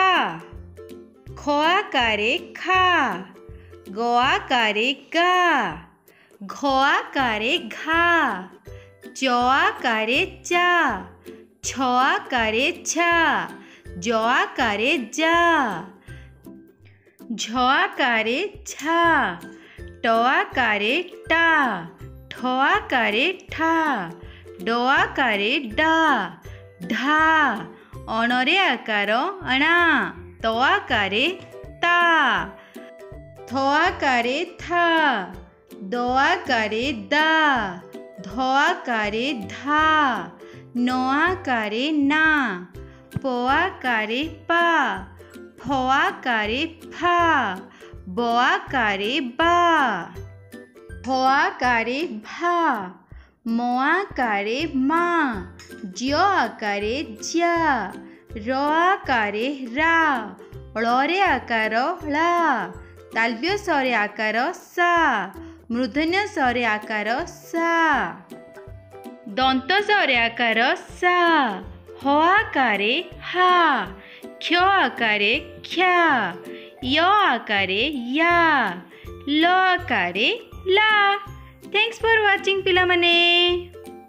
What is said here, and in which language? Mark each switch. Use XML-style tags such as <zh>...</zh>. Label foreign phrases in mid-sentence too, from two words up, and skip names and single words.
<mr>ख आकारे खा, ग आकारे गा, घ आकारे घा, च आकारे चा, छ आकारे छा, ज आकारे जा, झ आकारे छा, ट आकारे टा, ठ आकारे ठा, ड आकारे डा, ढा, अणरे आकार अणा, त आकारे ता, थ आकारे था, द आकारे दा, ध आकारे धा, न आकारे ना, प आकारे पा, फ आकारे फा, ब आकारे बा, भ आकारे भा, म आकारे मा, ज आकारे जा, र आकारे रा, ळे आकार ला, तालव्य स्वरे आकार सा, मूर्धन्य स्वरे आकार सा, दंत स्वरे आकार सा, ह आकारे हा, क्ष आकारे ख्या, य आकारे या, ल आकारे ला।</mr> <en>thanks for watching पिला माने।</en>